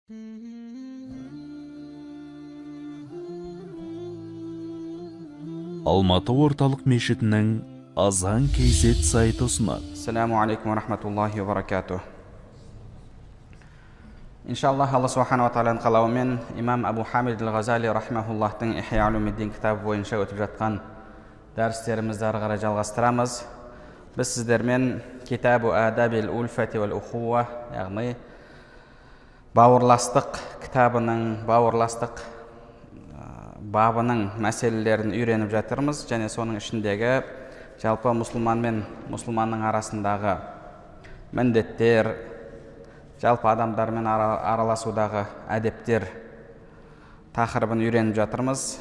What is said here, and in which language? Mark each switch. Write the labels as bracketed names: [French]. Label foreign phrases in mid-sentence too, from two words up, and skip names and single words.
[Kazakh] Алматы орталық мешітінің азан кейзет сайты ұсынады. [Arabic] السلام عليكم ورحمة الله وبركاته. [Kazakh] Иншаллах, Алла [Arabic] سبحانه وتعالى [Kazakh] қалауымен имам Абу Хамид ал-Ғазали рахмахуллахтың Ихия улумиддин кітабы бойынша өтіп жатқан дәрістерімізді ары қарай жалғастырамыз. Біз сіздермен китабу адабил ульфати вал ухуа, яғни бауырластық кітабының, бауырластық бабының мәселелерін үйреніп жатырмыз, және соның ішіндегі жалпы мұсылман мен мұсылманның арасындағы міндеттер, жалпы адамдармен араласудағы әдептер тақырыбын үйреніп жатырмыз.